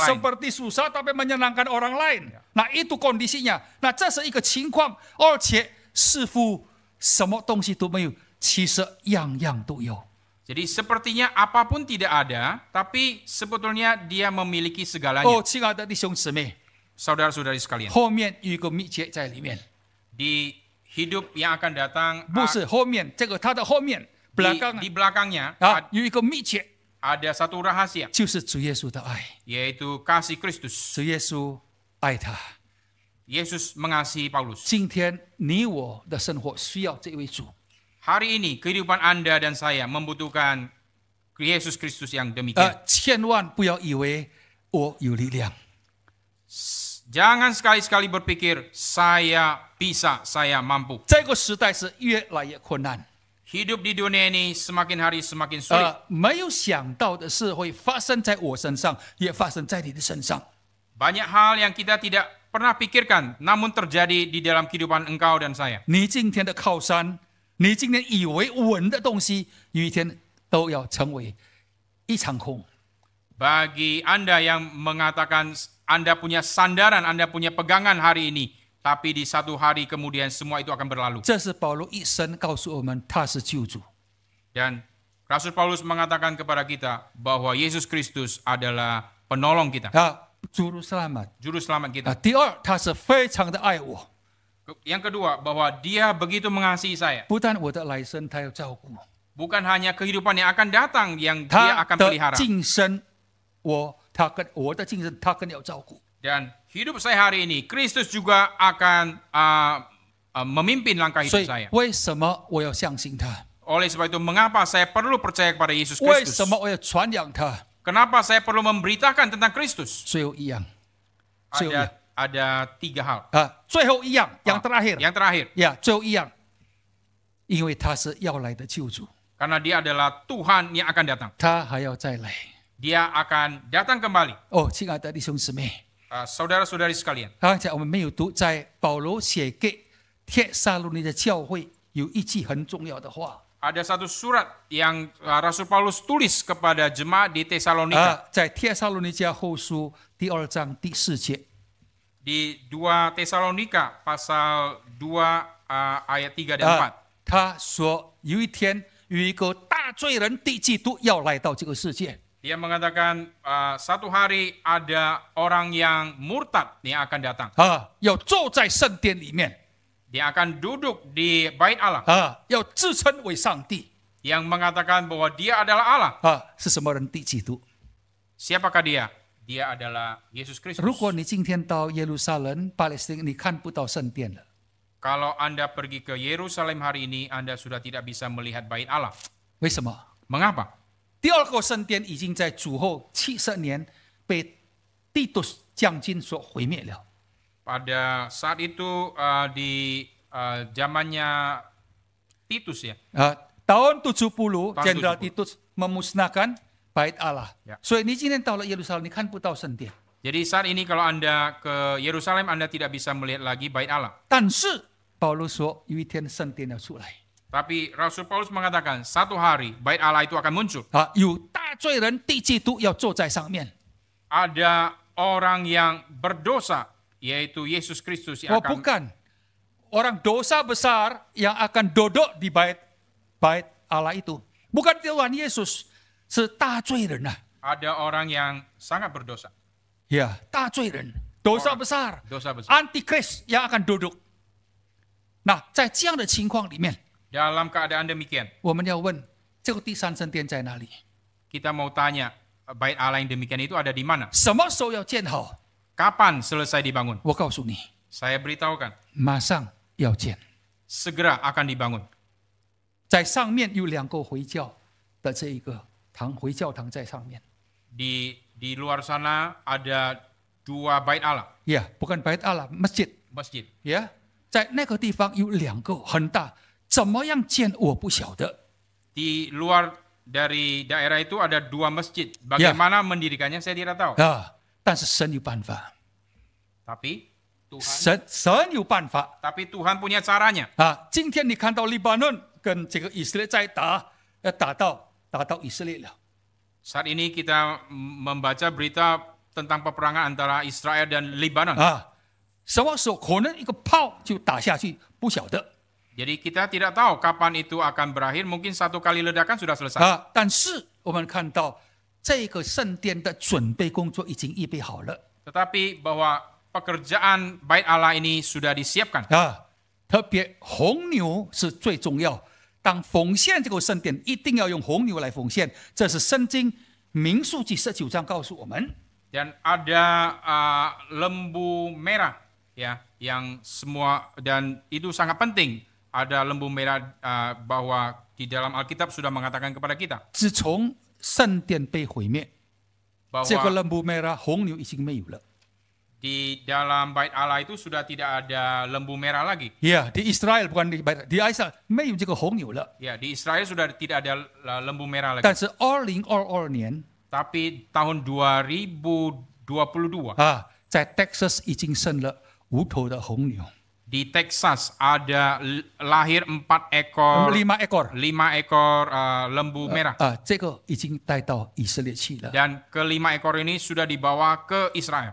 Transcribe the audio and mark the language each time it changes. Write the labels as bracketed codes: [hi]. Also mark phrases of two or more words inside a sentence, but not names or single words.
[id] seperti susah tapi menyenangkan orang lain. Nah itu kondisinya. Nah [zh] 这是一个情况，而且似乎什么东西都没有，其实样样都有。 [id] Jadi sepertinya apapun tidak ada, tapi sebetulnya dia memiliki segalanya. [zh] 亲爱的弟兄姊妹， [id] Saudara-saudari sekalian, [zh] 后面有一个秘诀在里面， [id] di hidup yang akan datang, [zh] 不是后面这个它的后面 [id] di belakangnya [zh] 有一个秘诀， [id] ada satu rahasia, [zh] 就是主耶稣的爱。 [id] yaitu kasih Kristus. [zh] 主耶稣爱他。 [id] Yesus mengasihi Paulus. [zh] 今天你我的生活需要这位主。 [id] Hari ini kehidupan Anda dan saya membutuhkan Yesus Kristus yang demikian. [zh] 千万不要以为我有力量。 [id] Jangan sekali-sekali berpikir saya bisa, saya mampu. [zh] 这个时代是越来越困难。 [id] Hidup di dunia ini semakin hari semakin sulit. [zh] 没有想到的事会发生在我身上，也发生在你的身上。 [id] Banyak hal yang kita tidak pernah pikirkan, namun terjadi di dalam kehidupan engkau dan saya. [zh] 你今天的靠山，你今天以为稳的东西，有一天都要成为一场空。 [id] Bagi Anda yang mengatakan Anda punya sandaran, Anda punya pegangan hari ini, tapi di satu hari kemudian semua itu akan berlalu. [zh] 这是保罗一生告诉我们，他是救主。 [id] Dan Rasul Paulus mengatakan kepada kita bahwa Yesus Kristus adalah penolong kita, juru selamat。 juru selamat kita. [zh] 第二，他是非常的爱我， [id] Yang kedua, bahwa dia begitu mengasihi saya. [zh] 不但我的来生他要照顾， [id] Bukan hanya kehidupan yang akan datang yang dia [zh] 他 [id] akan [zh] 的 [id] pelihara. [zh] 晋升，他跟我的晋升，他更要照顾。 [id] Dan hidup saya hari ini, Kristus juga akan memimpin langkah [zh] 所 [id] hidup [zh] 以 [id] saya. [zh] 为什么我要相信他？ [id] Oleh sebab itu, mengapa saya perlu percaya kepada Yesus [zh] 为 [id] Kristus? [zh] 什么我要传扬他？ [id] Kenapa saya perlu memberitakan tentang Kristus? [zh] 最后一样，最后一样 [id] Ada tiga hal. [zh] 最后一样 ， [id] yang terakhir， Yang terakhir, [zh] 最后一样，因为他是要来的救主， [id] karena dia adalah Tuhan yang akan datang. [zh] 他还要再来。 [id] Dia akan datang kembali. [zh] 亲爱的弟兄姊妹， [id] Saudara-saudari sekalian, [zh] 刚才我们没有读，在保罗写给帖撒罗尼的教会有一句很重要的话。 [id] ada satu surat yang Rasul Paulus tulis kepada jemaat di Tesalonika. [zh] 在帖撒罗尼迦后书第2章第4节， [id] Di 2 Tesalonika pasal 2 ayat 3 dan 4. [zh] 他说有一天有一个大罪人敌基督要来到这个世界， [id] Dia mengatakan satu hari ada orang yang murtad yang akan datang. [zh] 要坐在圣殿里面， [id] Dia akan duduk di bait Allah [zh] 要自称为上帝， [id] yang mengatakan bahwa dia adalah Allah. [zh] 是什么人敌基督？ [id] Siapakah dia? Dia adalah Yesus Kristus. [zh] 如果你今天到耶路撒冷、巴勒斯坦，你看不到圣殿了， [id] Kalau Anda pergi ke Yerusalem hari ini, Anda sudah tidak bisa melihat bait Allah. [zh] 为什么？ [id] Mengapa? [zh] 第二个圣殿已经在主后70年被提督将军所毁灭了。 [id] Pada saat itu di zamannya Titus ya. tahun 70 Tahun Jenderal 70. Titus memusnahkan bait Allah. Ya. [zh] 所以你今天到了耶路撒冷，你看不到圣殿。 [id] Jadi saat ini kalau Anda ke Yerusalem, Anda tidak bisa melihat lagi bait Allah. [zh] 但是保罗说，有一天圣殿要出来， [id] Tapi Rasul Paulus mengatakan satu hari bait Allah itu akan muncul. [zh] 有大罪人敌基督要坐在上面。 [id] Ada orang yang berdosa, yaitu Yesus Kristus yang akan bukan orang dosa besar yang akan duduk di bait Allah itu. Bukan Tuhan Yesus, [zh] 是大罪人啊。 [id] ada orang yang sangat berdosa. [zh] 大罪人 ， [id] dosa besar， Dosa besar. Antikris yang akan duduk。 [zh] 那在这样的情况里面， [id] Dalam keadaan demikian, [zh] 我们要问这个第三圣殿在哪里？ [id] kita mau tanya, bait Allah yang demikian itu ada di mana? [zh] 什么时候要建好？ [id] Kapan selesai dibangun? [zh] 我告诉你， [id] Saya beritahukan, [zh] 马上要建。 [id] segera akan dibangun. [zh] 在上面有2个回教的这一个堂，回教堂在上面。 [id] Di luar sana ada 2 bait Allah, bukan bait Allah， masjid。 masjid. [zh] 在那个地方有2个很大，怎么样建我不晓得。 [id] Di luar dari daerah itu ada 2 masjid. Bagaimana mendirikannya saya tidak tahu. [zh] 但是神有办法， [id] Tapi Tuhan, [zh] 神有办法。 [id] tapi Tuhan punya caranya. [zh] 今天你看到黎巴嫩跟这个以色列在打，打到以色列了。 [id] Saat ini kita membaca berita tentang peperangan antara Israel dan Lebanon. [zh] 什么时候可能一个炮就打下去，不晓得。 [id] Jadi kita tidak tahu kapan itu akan berakhir. Mungkin 1 kali ledakan sudah selesai. [zh] 但是我们看到这个圣殿的准备工作已经预备好了。 [id] Tetapi bahwa pekerjaan bait Allah ini sudah disiapkan. [zh] 特别红牛是最重要。当奉献这个圣殿，一定要用红牛来奉献，这是圣经民数记19章告诉我们。 [id] Dan ada lembu merah, ya, yang semua, dan itu sangat penting. Ada lembu merah bahwa di dalam Alkitab sudah mengatakan kepada kita [zh] 自从圣殿被毁灭，这个 [id] bahwa lembu merah [zh] 红牛已经没有了。 [id] di dalam bait Allah itu sudah tidak ada lembu merah lagi. di Israel bukan di Israel [zh] 没有这个红牛了。 [id] Ya, di Israel sudah tidak ada lembu merah lagi. [zh] 但是2022年 [id] Tapi tahun 2022, [zh] 在 Texas 已经生了5头的红牛， [id] di Texas ada lahir 5 ekor 5 ekor， lembu merah. [zh] 这个已经带到以色列去了， [id] Dan ke-5 ekor ini sudah dibawa ke Israel.